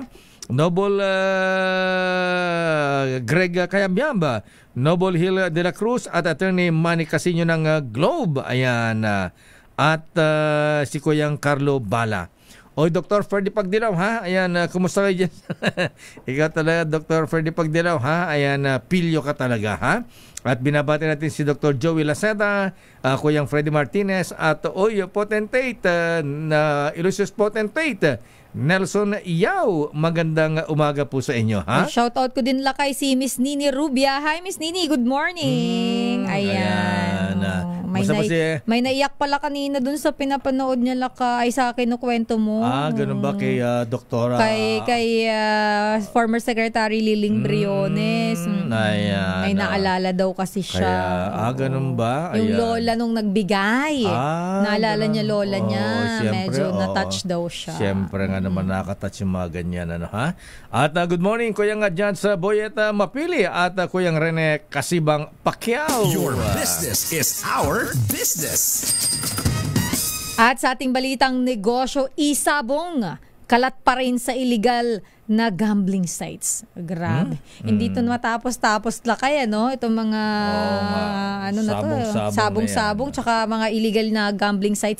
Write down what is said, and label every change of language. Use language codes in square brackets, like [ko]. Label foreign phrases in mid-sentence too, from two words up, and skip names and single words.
[tl] Noble Greg Kayambyamba, Noble Hill de la Cruz at Attorney Manny Casino ng Globe, ayan, at si Kuyang Carlo Bala. Oy, Dr. Ferdy Pagdilaw, ha? Ayan, kumusta kayo dyan? Ikaw talaga, Dr. Ferdy Pagdilaw, ha? Ayan, pilyo ka talaga, ha? At binabati natin si Dr. Joey Laceta, Kuyang Freddy Martinez, at potentate, [en] Illustrious Potentate, [tl] Nelson Yao. Magandang umaga po sa inyo, ha? Shoutout ko din lakay si Miss Nini Rubia. Hi, Miss Nini, [en] good morning. [tl] Ayan. May naiyak pala kanina dun sa pinapanood niya lakay sa akin no kwento mo. Ganun ba kay Doktora? Kay former Secretary Liling Briones. Ayan. May naalala daw kasi siya. Ganun ba? Yung lola nung nagbigay. Naalala niya lola niya. Medyo na-touch daw siya. Siyempre nga naman nakatouch yung mga ganyan, ha? At [en] good morning, [tl] Kuyang dyan sa Boyet Mapili at Kuyang Rene Kasibang Pacquiao. [en] Your business is our business. [tl] At sa ating balitang negosyo, isabong, kalat pa rin sa illegal na [en] gambling sites. [tl] Grabe. Hindi ito matapos-tapos lakay, ano? Itong mga, sabong-sabong, tsaka mga illegal na [en] gambling sites.